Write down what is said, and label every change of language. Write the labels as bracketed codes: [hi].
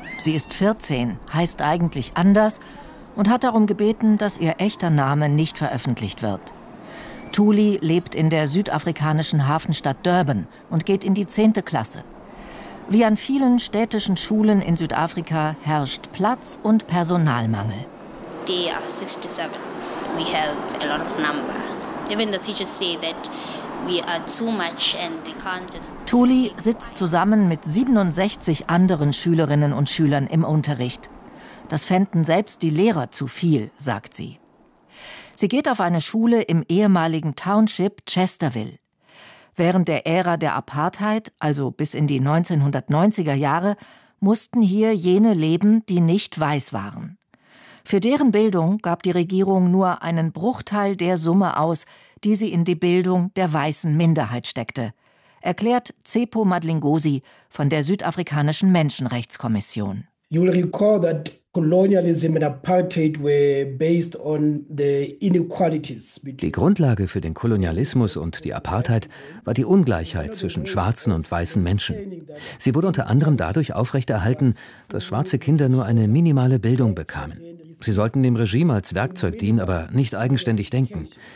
[de] Sie ist 14, heißt eigentlich anders und hat darum gebeten, dass ihr echter Name nicht veröffentlicht wird. Thuli lebt in der südafrikanischen Hafenstadt Durban und geht in die 10. Klasse. Wie an vielen städtischen Schulen in Südafrika herrscht Platz- und Personalmangel. [en] They are 67. We have a lot of number. Even the teachers say that we are too much and they can't just. [de] Thuli sitzt zusammen mit 67 anderen Schülerinnen und Schülern im Unterricht. Das fänden selbst die Lehrer zu viel, sagt sie. Sie geht auf eine Schule im ehemaligen Township Chesterville. Während der Ära der Apartheid, also bis in die 1990er Jahre, mussten hier jene leben, die nicht weiß waren. Für deren Bildung gab die Regierung nur einen Bruchteil der Summe aus, die sie in die Bildung der weißen Minderheit steckte, erklärt Tsepo Madlingosi von der Südafrikanischen Menschenrechtskommission. [en] You will recall that colonialism and apartheid were based on the inequalities. [de] Die Grundlage für den Kolonialismus und die Apartheid war die Ungleichheit zwischen schwarzen und weißen Menschen. Sie wurde unter anderem dadurch aufrechterhalten, dass schwarze Kinder nur eine minimale Bildung bekamen. Sie sollten dem Regime als Werkzeug dienen, aber nicht eigenständig denken.